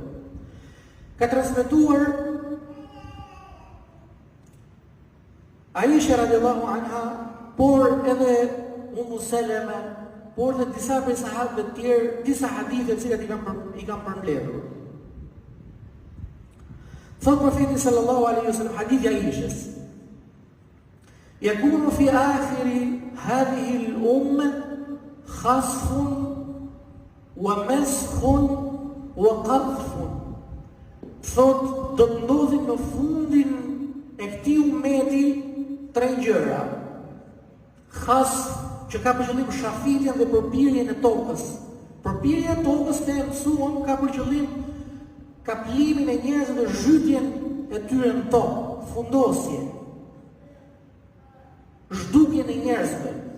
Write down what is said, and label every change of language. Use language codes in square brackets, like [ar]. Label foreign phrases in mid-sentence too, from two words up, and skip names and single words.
[sq] Ka transmetuar Aisha [ar] رضي الله عنها, [sq] por edhe Ummu Salama, por dhe disa prej sahabëve të tjerë, disa hadithe të cilat i kanë përmbledhur. Thot profeti [ar] صلى الله عليه وسلم, [sq] hadithi Aishës: [ar] "يكون في آخر هذه الأمة خسف ومسخ وقذف." [sq] Thot do të ndodhin në fundin e këtij ummeti 3 gjëra. Khasf, që ka për qëllim shafitjen dhe përpirjen e tokës. Përpirja e tokës të mësuam ka për qëllim kaplimin e njerëzve dhe zhytjen e tyre në tokë, fundosje, zhdukjen e njerëzve.